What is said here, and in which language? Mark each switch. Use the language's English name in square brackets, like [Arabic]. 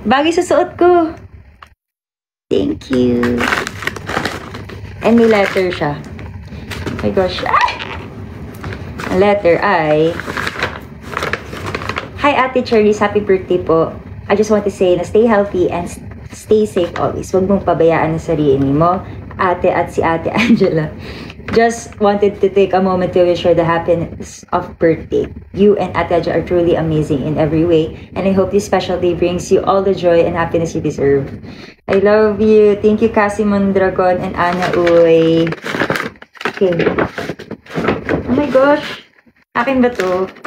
[Filipino] Bagay sa suot ko. [English] Thank you. [Filipino] And may letter siya. Oh my gosh. Ah! Ang letter ay, Hi, Ate Cherise. Happy birthday po. [English] I just want to say na stay healthy and stay safe always. [Filipino] Huwag mong pabayaan ang sarili mo, ate at si Ate Angela. [English] Just wanted to take a moment to wish her the happiness of birthday. You and Ate Aja are truly amazing in every way, and I hope this special day brings you all the joy and happiness you deserve. I love you. Thank you, Cassie Mondragon and Ana Uy. Okay. Oh my gosh. [Filipino] Akin ba to?